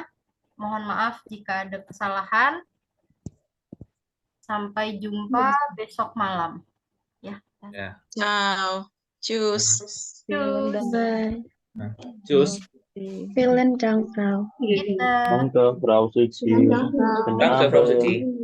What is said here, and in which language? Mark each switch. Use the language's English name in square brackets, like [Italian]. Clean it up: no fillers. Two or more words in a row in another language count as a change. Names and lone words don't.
[Indonesian] Mohon maaf jika ada kesalahan. Sampai jumpa besok malam. Ya. [German] Ciao. Tschüss. [English] Bye. [German] Tschüss. Vielen Dank, Frau. Bitte. Danke, Frau Suci. Danke, Frau Suci.